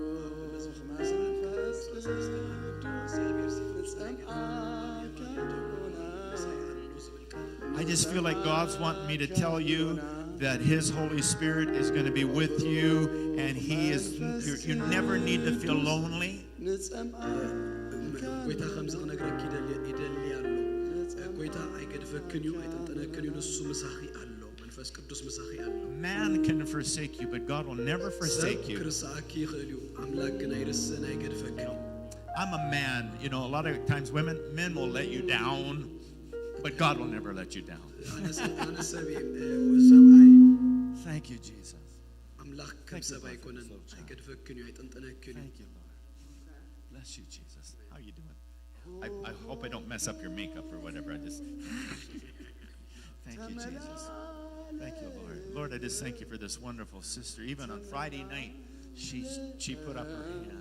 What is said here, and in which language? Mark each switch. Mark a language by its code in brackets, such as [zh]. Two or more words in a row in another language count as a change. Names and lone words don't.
[en] I just feel like God's wanting me to tell you that His Holy Spirit is going to be with you, and He is. You never need to feel lonely. [ti] ጎይታ ከምዚ ክነግረክ ይደሊ ኣሎ ጎይታ ኣይገድፈክን እዩ ኣይጥንጠነክን እዩ ንሱ ምሳኺ ኣሎ መንፈስ ቅዱስ ምሳኺ ኣሎ [en] Man can forsake you, but God will never forsake you. [ti] ክርስኣኪ ይኽእል እዩ ኣምላክ ግን ኣይርስን ኣይገድፈክን እዩ [en] I'm a man. You know, a lot of times men will let you down, but God will never let you down. Thank you, Jesus. [ti] ኣምላክ ከም ሰብ ኣይኮነን ኣይገድፈክን እዩ ኣይጥንጠነክን እዩ [en] Thank you, Lord. Bless you, Jesus. How you doing? I hope I don't mess up your makeup or whatever. Thank you, Jesus. Thank you, Lord. Lord, I just thank you for this wonderful sister. Even on Friday night, she put up her hand.